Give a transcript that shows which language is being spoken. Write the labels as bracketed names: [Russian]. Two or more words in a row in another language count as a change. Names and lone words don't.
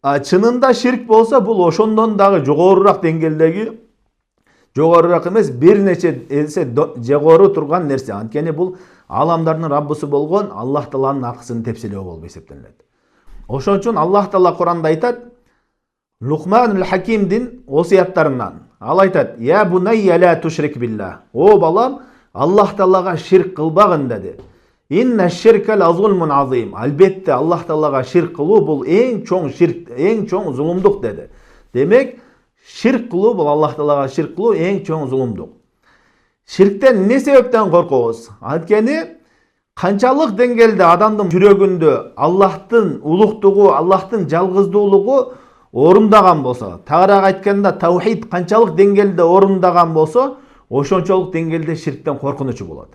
[Kyrgyz] Чынында ширк болсо, бул ошондон дагы жогорураак деңгээлдеги, жогорураак эмес, бир нече эсе жогору турган нерсе. Анткени бул аламдардын Раббысы болгон Аллах Тааланын акысын тепселөө болуп эсептелет. Ошон үчүн Аллах Таала Куранда айтат, Лукманул Хакимдин осуяттарынан. Ал айтат: [Arabic] "يا بني لا تشرك بالله." [Kyrgyz] О балам, Аллах Таалага ширк кылбагын деди. [Arabic] إن الشرك لظلم عظيم. [Kyrgyz] Албетте Аллах Таалага ширк кылуу бул эң чоң ширк, эң чоң зулумдук деди. Демек, ширк кылуу бул Аллах Таалага ширк кылуу эң чоң зулумдук. Ширктен эмне себептен коркобуз? Анткени канчалык деңгээлде адамдын жүрөгүндө Аллахтын улуктугу, Аллахтын жалгыздуулугу орундаган болсо, тагыраак айтканда таухид канчалык деңгээлде орундаган болсо, ошончолук деңгээлде ширктен коркунучу болот.